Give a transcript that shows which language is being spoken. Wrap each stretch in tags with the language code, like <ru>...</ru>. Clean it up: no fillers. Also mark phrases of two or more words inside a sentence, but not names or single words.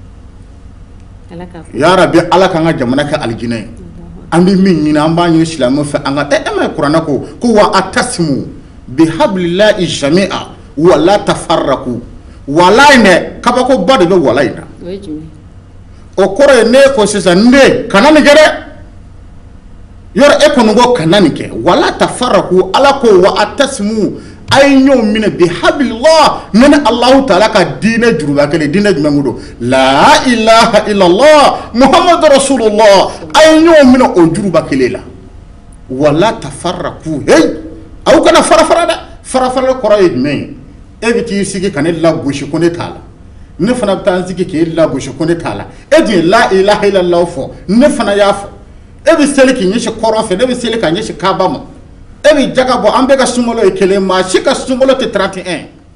<ar>يا رب</ar> <bm>Ala k'an ka jamana kɛ alijinɛ ye an bɛ min ɲini an b'a ɲini silamɛw fɛ an ka e ma ye kuranɛ ko</bm> <ar>واعتصموا بحبل الله جميعا ولا تفرقوا</ar> <bm>wala in dɛ kabakoba de bɛ wala in na o kɔrɔ ye ne ko sisan ne kana nin kɛ dɛ yɔrɔ e kɔni ko kana nin kɛ</bm> <ar>ولا تفرقوا</ar> <bm>Ala ko</bm> <ar>واعتصموا</ar> <bm>a ye ɲɔgɔn minɛ bihablillah ne ni Alahu taala ka diinɛ juruba kelen diinɛ jumɛn don</bm> <ar>لا إله إلا الله محمد رسول الله</ar> <bm>a ye ɲɔgɔn minɛ o juruba kelen la</bm> <ar>ولا تفرقوا</ar> <bm>hey aw kana fara fara dɛ fara fara kɔrɔ ye jumɛn ye e bɛ t'i sigi ka ne lagosi ko ne t'a la ne fana bɛ taa n sigi k'e lagosi ko ne t'a la e dun ye</bm> <ar>لا إله إلا الله</ar> <bm>fɔ ne fana y'a fɔ e bɛ seli k'i ɲɛsin kɔrɔn fɛ ne bɛ seli k'a ɲɛsin Kaaba ma e bɛ jaga bɔ an bɛɛ ka sunkalo ye kelen maa si ka sunkalo tɛ 31</bm>